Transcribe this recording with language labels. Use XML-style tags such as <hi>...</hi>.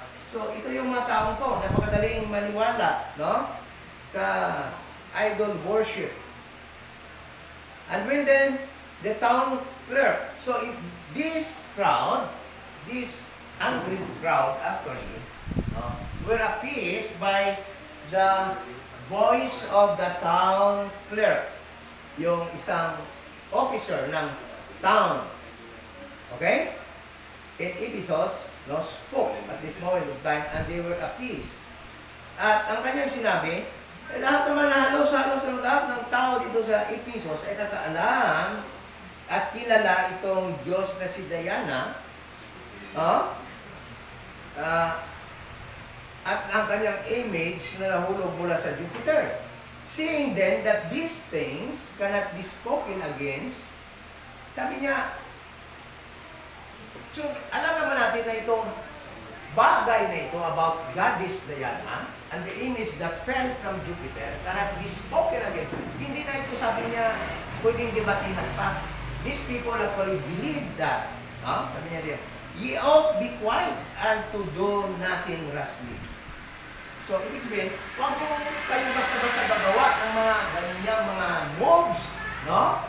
<tl>So ito yung mga taong to, napakadaling maniwala, no? Sa idol worship.</tl> <en>And when then the town clerk, so if this crowd, this angry crowd actually, were appeased by the voice of the town clerk,</en> <tl>yung isang officer ng town.</tl> <en>Okay? In Ephesus, spoke at this moment of time, and they were appeased.</en> <tl>At ang kanyang sinabi, lahat naman na halos ng lahat ng tao dito sa Ephesus ay nakaalam at kilala itong Diyos na si Diana, at ang kanyang image na nahulog mula sa Jupiter.</tl> <en>Seeing then that these things cannot be spoken against,</en> <tl>sabi niya, so alam naman natin na itong bagay na ito</tl> <en>about Goddess Diana and the image that fell from Jupiter cannot be spoken against.</en> <tl>Hindi na ito, sabi niya, pwedeng debatihan pa.</tl> <en>These people actually believe that.</en> <tl>Sabi niya din,</tl> <en>ye ought be quiet and to do nothing rashly.</en> <tl>So, ibig sabihin, huwag mo kayo basta-basta gagawa ng mga ganyang mga moves, no?</tl>